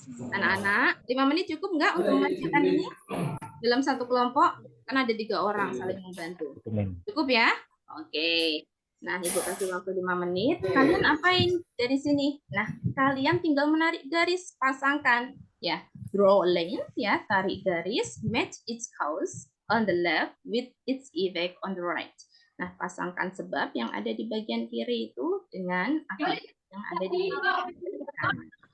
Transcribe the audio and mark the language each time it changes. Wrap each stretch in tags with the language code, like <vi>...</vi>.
<id>Anak-anak, 5 menit cukup nggak untuk mengerjakan ini? Dalam satu kelompok, kan ada 3 orang saling membantu. Itu, Mem. Cukup ya? Oke. Nah, Ibu kasih waktu 5 menit. Kalian apain dari sini? Nah, kalian tinggal menarik garis, pasangkan.</id> <en>Ya, draw a line, ya,</en> <id>tarik garis,</id> <en>match its cause on the left with its effect on the right.</en> <id>Nah, pasangkan sebab yang ada di bagian kiri itu dengan akibat yang ada di bagian kanan.</id>